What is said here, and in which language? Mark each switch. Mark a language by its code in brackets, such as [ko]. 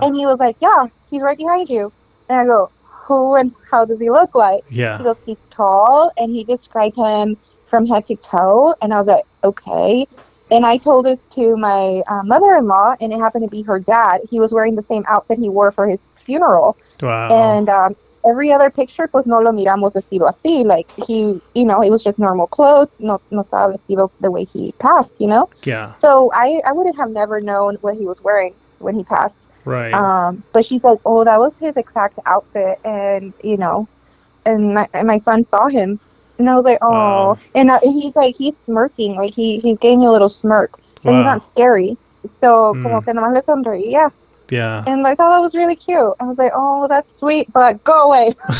[en] And he was like, "Yeah, he's right behind you." And I go, "Who and how does he look like?" yeah, He goes, "He's tall." And he described him from head to toe. And I was like, okay. And I told this to my mother-in-law, and it happened to be her dad. He was wearing the same outfit he wore for his funeral. Wow. And every other picture, [es] pues no lo miramos vestido así. [en] Like he, you know, it was just normal clothes. [es] No estaba vestido [en] the way he passed, you know? Yeah. So I wouldn't have never known what he was wearing when he passed. Right. But she's like, oh, that was his exact outfit. And, you know, and my son saw him. And I was like, oh. Wow. And he's like, he's smirking. Like, he's giving me a little smirk. And he's Wow. not scary. [es] So, como que nomás le sonreía. [en] Yeah. And I thought that was really cute. I was like, oh, that's sweet, but go away.